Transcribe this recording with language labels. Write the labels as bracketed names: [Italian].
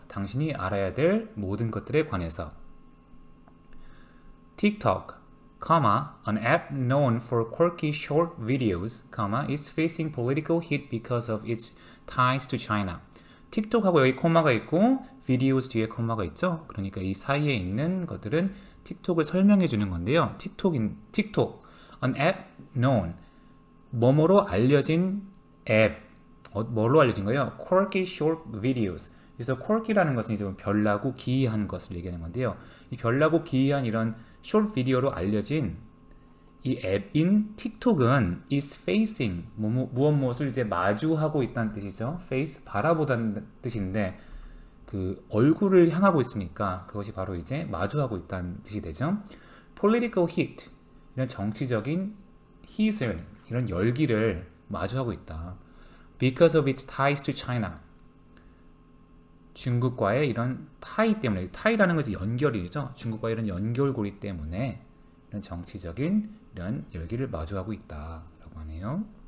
[Korean] 당신이 알아야 될 모든 것들에 관해서. [English] TikTok, an app known for quirky short videos, is facing political heat because of its ties to China. [Korean] 틱톡하고 여기 코마가 있고 videos 뒤에 코마가 있죠. 그러니까 이 사이에 있는 것들은 틱톡을 설명해 주는 건데요. 틱톡, [English] an app known, [Korean] 뭐뭐로 알려진 앱, 뭘로 알려진 거예요? [English] Quirky short videos. [Korean] 그래서 quirky라는 것은 이제 별나고 기이한 것을 얘기하는 건데요. 이 별나고 기이한 이런 short 비디오로 알려진 이 앱인 틱톡은 is facing 무엇을 이제 마주하고 있다는 뜻이죠. face 바라보다는 뜻인데 그 얼굴을 향하고 있으니까 그것이 바로 이제 마주하고 있다는 뜻이 되죠. [English] political heat [Korean] 이런 정치적인 heat을 이런 열기를 마주하고 있다. [English] because of its ties to China. [Korean] 중국과의 이런 타이 때문에 타이라는 것이 연결이죠. 중국과 이런 연결고리 때문에 이런 정치적인 이런 열기를 마주하고 있다라고 하네요.